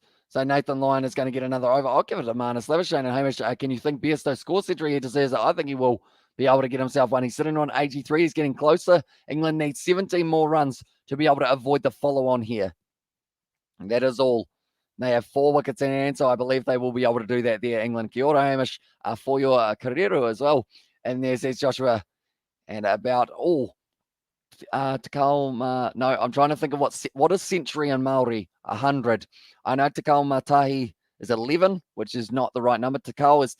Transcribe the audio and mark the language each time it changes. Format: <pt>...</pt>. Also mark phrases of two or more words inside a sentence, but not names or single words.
<en>So Nathan Lyon is going to get another over. I'll give it to Marnus Leverstein and Hamish. Can you think Bairstow scores century? He deserves it. I think he will be able to get himself one. He's sitting on 83. He's getting closer. England needs 17 more runs to be able to avoid the follow-on here. And that is all. They have 4 wickets in hand, so I believe they will be able to do that there, England.</en> <mi>Kia ora,</mi> <en>Hamish, for your Kareru as well. And there's Joshua. And about all. Takao, no, I'm trying to think of what is century in Māori? 100. I know</en> <mi>Takao Matahi</mi> <en>is 11, which is not the right number.</en>